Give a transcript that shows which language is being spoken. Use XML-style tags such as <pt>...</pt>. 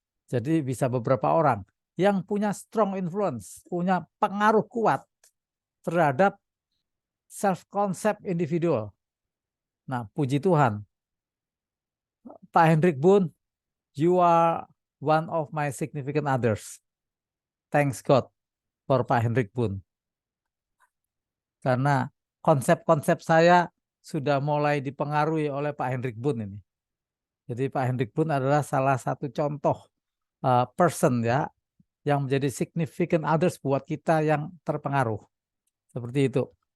<id>Jadi bisa beberapa orang yang punya</id> <en>strong influence,</en> <id>punya pengaruh kuat terhadap self-concept individual. Nah, puji Tuhan, Pak Hendrik Boon,</id> <en>you are one of my significant others. Thanks God for Pak Hendrik Boon.</en> <id>Karena konsep-konsep saya sudah mulai dipengaruhi oleh Pak Hendrik Boon ini. Jadi Pak Hendrik Boon adalah salah satu contoh person ya yang menjadi significant others buat kita yang terpengaruh. Seperti itu.</id>